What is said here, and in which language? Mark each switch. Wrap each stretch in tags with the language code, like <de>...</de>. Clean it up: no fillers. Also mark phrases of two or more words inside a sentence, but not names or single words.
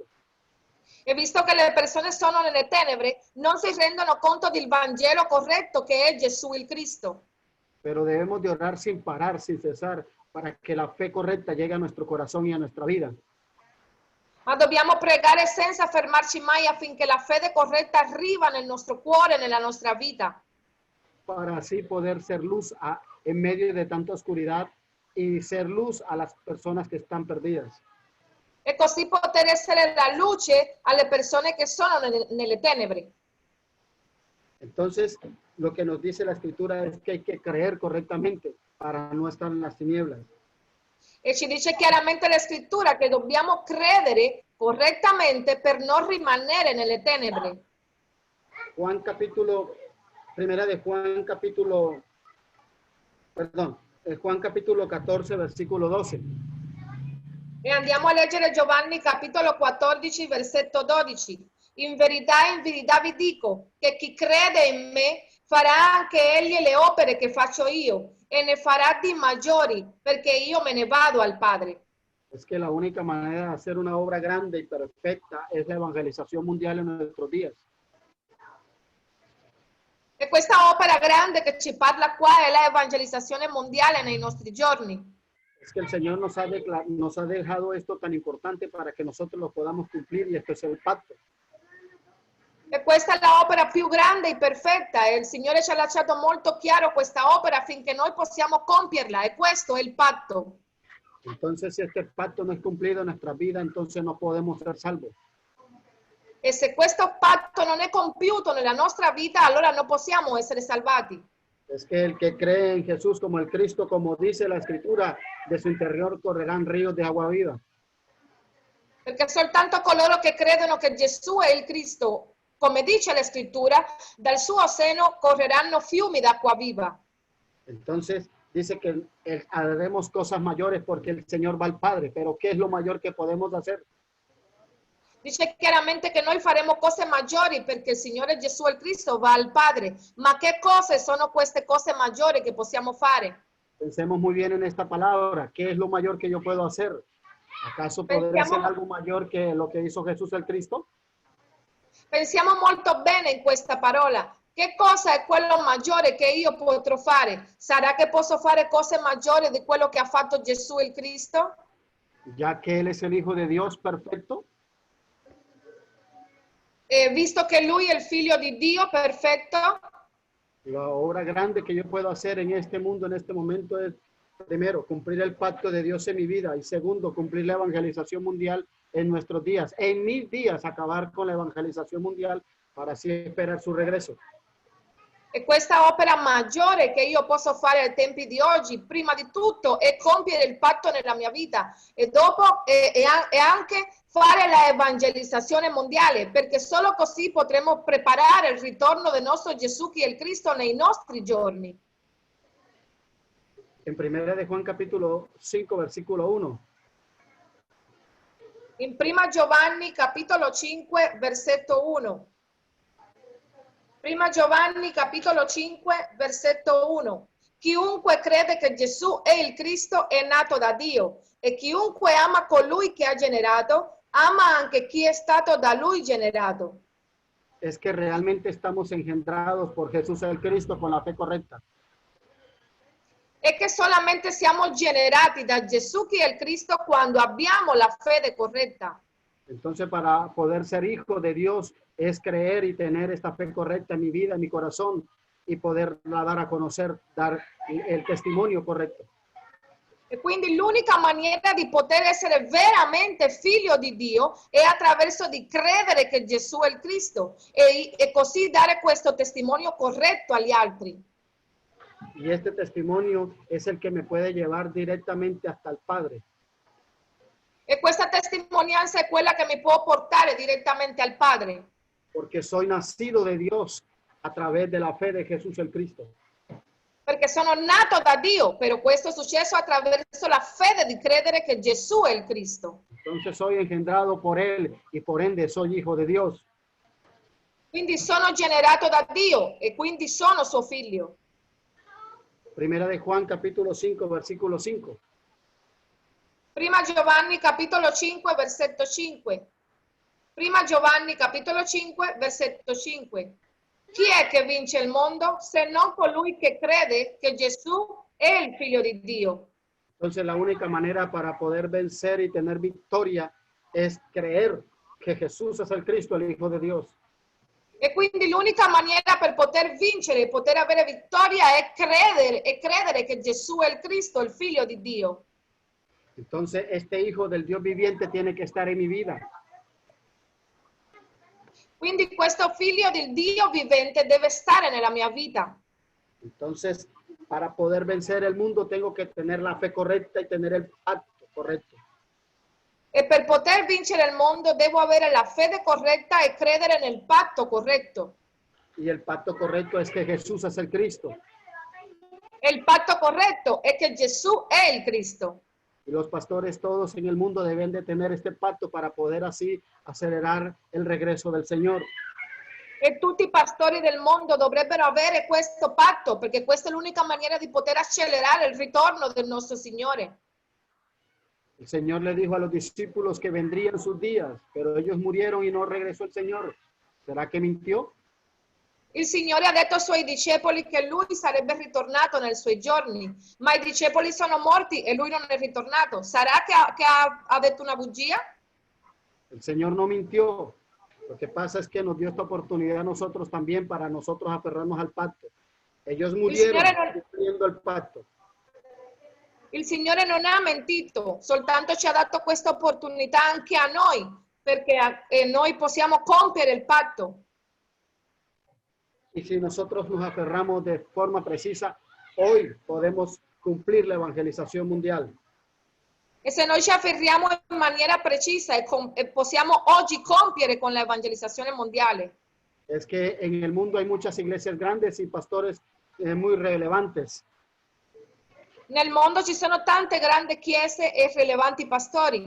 <it>E visto che le persone sono nelle tenebre, non si rendono conto del Vangelo corretto che è Gesù il Cristo.</it> <es>Pero debemos de orar sin parar, sin cesar, para que la fe correcta llegue a nuestro corazón y a nuestra vida.</es> <it>Ma dobbiamo pregare senza fermarci mai affinché la fede corretta arriva nel nostro cuore e nella nostra vita.</it> <es>Para así poder ser luz en medio de tanta oscuridad y ser luz a las personas que están perdidas.</es> <it>E così poter essere la luce alle persone che sono nelle tenebre.</it> <es>Entonces, lo que nos dice la escritura es que hay que creer correctamente para no estar en las tinieblas.</es> <it>E ci dice chiaramente la scrittura che dobbiamo credere correttamente per non rimanere nelle tenebre.</it> <es>Juan capítulo 14, versículo 12.</es> <it>E andiamo a leggere Giovanni capitolo 14, versetto 12. In verità vi dico che chi crede in me farà anche egli le opere che faccio io e ne farà di maggiori perché io me ne vado al Padre.</it> <es>Es que la única manera de hacer una obra grande y perfecta es la evangelización mundial en nuestros días.</es> <it>E questa opera grande che ci parla qua è l'evangelizzazione mondiale nei nostri giorni.</it> <es>Es que el Señor nos ha dejado esto tan importante para que nosotros lo podamos cumplir y esto es el pacto.</es> <it>E questa è l'opera più grande e perfetta e il Signore ci ha lasciato molto chiaro questa opera affinché noi possiamo compierla e questo è il patto.</it> <es>Entonces, si este pacto no es cumplido en nuestra vida, entonces no podemos ser salvos.</es> <it>E se questo patto non è compiuto nella nostra vita, allora non possiamo essere salvati.</it> <es>Es que el que cree en Jesús como el Cristo, como dice la Escritura, de su interior correrán ríos de agua viva.</es> <it>Perché soltanto coloro che credono che Gesù è il Cristo, come dice la Scrittura, dal suo seno correranno fiumi d'acqua viva.</it> <es>Entonces, dice que haremos cosas mayores porque el Señor va al Padre, pero ¿qué es lo mayor que podemos hacer?</es> <it>Dice chiaramente che noi faremo cose maggiori perché il Signore Gesù il Cristo va al Padre. Ma che cose sono queste cose maggiori che possiamo fare?</it> <es>Pensemos muy bien en esta palabra. ¿Qué es lo mayor que yo puedo hacer? ¿Acaso poder hacer algo mayor que lo que hizo Jesús el Cristo?</es> <it>Pensiamo molto bene in questa parola. Che cosa è quello maggiore che io potrò fare? Sarà che posso fare cose maggiori di quello che ha fatto Gesù il Cristo?</it> <es>Ya que Él es el Hijo de Dios perfecto.</es> <it>Visto che Lui è il Figlio di Dio perfetto.</it> <es>La obra grande que yo puedo hacer en este mundo, en este momento, es, primero, cumplir el pacto de Dios en mi vida y segundo, cumplir la evangelización mundial en nuestros días. En mis días, acabar con la evangelización mundial para así esperar su regreso.</es> <it>E questa opera maggiore che io posso fare ai tempi di oggi, prima di tutto, è compiere il patto nella mia vita e dopo è anche fare la evangelizzazione mondiale, perché solo così potremo preparare il ritorno del nostro Gesù, che è il Cristo, nei nostri giorni.</it> <es>En Primera de Juan capítulo 5, versículo 1.</es> <it>In Prima Giovanni capitolo 5, versetto 1. Prima Giovanni capitolo 5, versetto 1. Chiunque crede che Gesù è il Cristo è nato da Dio, e chiunque ama colui che ha generato, ama anche chi è stato da lui generato.</it> <es>Es que realmente estamos engendrados por Jesús el Cristo con la fe correcta.</es> <it>È che solamente siamo generati da Gesù, che è il Cristo, quando abbiamo la fede corretta.</it> <es>Entonces, para poder ser hijo de Dios es creer y tener esta fe correcta en mi vida, en mi corazón, y poderla dar a conocer, dar el testimonio correcto.</es> <it>E quindi l'unica maniera di poter essere veramente figlio di Dio è attraverso di credere che Gesù è il Cristo e così dare questo testimonio corretto agli altri.</it> <es>Y este testimonio es el que me puede llevar directamente hasta el Padre.</es> <it>E questa testimonianza è quella che mi può portare direttamente al Padre.</it> <es>Porque soy nacido de Dios a través de la fe de Jesús el Cristo.</es> <it>Perché sono nato da Dio, però questo è successo attraverso la fede di credere che Gesù è il Cristo.</it> <es>Entonces soy engendrado por Él y por ende soy hijo de Dios.</es> <it>Quindi sono generato da Dio e quindi sono suo figlio.</it> <es>Primera de Juan capítulo 5, versículo 5.</es> <it>Prima Giovanni capitolo 5, versetto 5. Prima Giovanni capitolo 5, versetto 5. Chi è che vince il mondo se non colui che crede che Gesù è il figlio di Dio?</it> <es>Entonces la única manera para poder vencer y tener victoria es creer que Jesús es el Cristo, el Hijo de Dios.</es> <it>E quindi l'unica maniera per poter vincere e poter avere vittoria è credere che Gesù è il Cristo, il figlio di Dio.</it> <es>Entonces este Hijo del Dios viviente tiene que estar en mi vida.</es> <it>Quindi questo figlio del Dio vivente deve stare nella mia vita.</it> <es>Entonces, para poder vencer el mundo tengo que tener la fe correcta y tener el pacto correcto.</es> <it>E per poter vincere il mondo devo avere la fede corretta e credere nel patto corretto.</it> <es>Y el pacto correcto es que Jesús es el Cristo.</es> <it>E il patto corretto è che Gesù è il Cristo.</it> <es>Y los pastores todos en el mundo deben de tener este pacto para poder así acelerar el regreso del Señor.</es> <it>E tutti i pastori del mondo dovrebbero avere questo patto, perché questa è l'unica maniera di poter accelerare il ritorno del nostro Signore.</it> <es>El Señor le dijo a los discípulos que vendrían sus días, pero ellos murieron y no regresó el Señor. ¿Será que mintió?</es> <it>Il Signore ha detto ai suoi discepoli che Lui sarebbe ritornato nei suoi giorni, ma i discepoli sono morti e Lui non è ritornato. Sarà che ha detto una bugia?</it> <es>El Señor no mintió. Lo que pasa es que nos dio esta oportunidad a nosotros también para nosotros aferrarnos al pacto. Ellos murieron cumpliendo el pacto.</es> <it>Il Signore non ha mentito, soltanto ci ha dato questa opportunità anche a noi, perché noi possiamo compiere il patto.</it> <es>Y si nosotros nos aferramos de forma precisa, hoy podemos cumplir la evangelización mundial.</es> <it>E se noi ci afferriamo in maniera precisa e possiamo oggi compiere con l'evangelizzazione mondiale.</it> <es>Es que en el mundo hay muchas iglesias grandes y pastores muy relevantes.</es> <it>Nel mondo ci sono tante grandi chiese e rilevanti pastori.</it>